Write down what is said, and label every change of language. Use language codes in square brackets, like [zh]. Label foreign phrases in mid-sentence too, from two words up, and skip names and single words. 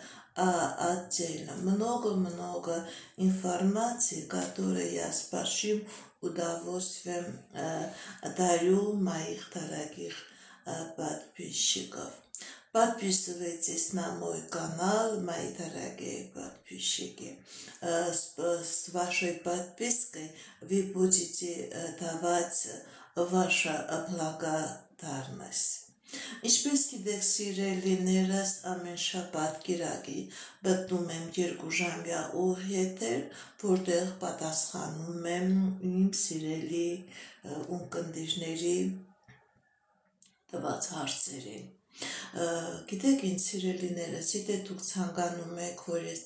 [ru] Отдельно много информации, которую я с большим удовольствием дарю моих дорогих подписчиков. Подписывайтесь на мой канал, мои дорогие подписчики. С вашей подпиской вы будете давать вашу благодарность. [hy] Ինչպես գիտեք սիրելիներս, ամեն շաբաթ կիրակի մտնում եմ 2 ժամյա ուղիղ, որտեղ պատասխանում եմ իմ սիրելի ունկնդիրների տված հարցերին։ Գիտեք ինչ սիրելիներս, եթե դուք ցանկանում եք, որ ես